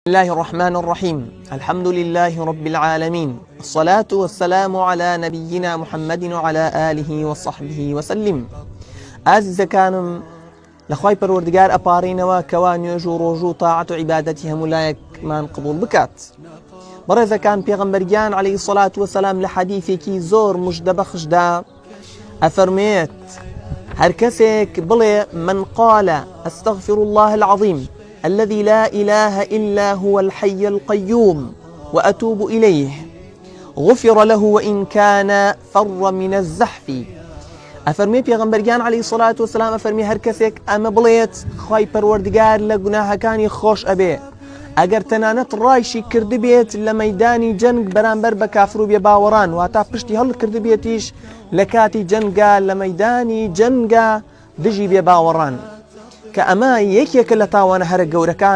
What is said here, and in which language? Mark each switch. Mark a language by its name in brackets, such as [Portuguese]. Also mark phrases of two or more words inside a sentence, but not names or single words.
[Arabic] بسم الله الرحمن الرحيم. الحمد لله رب العالمين، الصلاة والسلام على نبينا محمد وعلى آله وصحبه وسلم. [Central Kurdish] ئازیزەکانم لەخوای پەروەردگار ئەپارڕینەوە کەوا نوێژ و ڕۆژ و تاعەت و عیبادەتی هەمولایەکمان قبول بکات. بەڕێزەکان، پێغەمبەرگیان [Arabic] عەلەیهی الصەلاة وەسەلام [Central Kurdish] لە حەدیثێکی زۆر موژدەبەخشدا ئەفەرمێت هەر کەسێک بڵێ [Arabic] من قال أستغفر الله العظيم الذي لا إله إلا هو الحي القيوم وأتوب إليه غفر له وإن كان فر من الزحف. [Central Kurdish] ئەفەرمێ پێغەمبەرگیان [Arabic] عەلەیهی الصەلاة وەسەلام [Central Kurdish] ئەفەرمێ هەر کەسێک ئەمە بڵێت خوای پەروەردگار لە گوناهەکانی خۆش ئەبێ، ئەگەر تەنانەت ڕایشی کردبێت لە مەیدانی جەنگ بەرامبەر بە کافر و بێباوەڕان، واتە پشتی هەڵ کردبێتیش لە کاتی جەنگا لە مەیدانی جەنگا دژی بێباوەڕان، کە ئەمە یەکێکە لە تاوانە هەرە گەورەکان.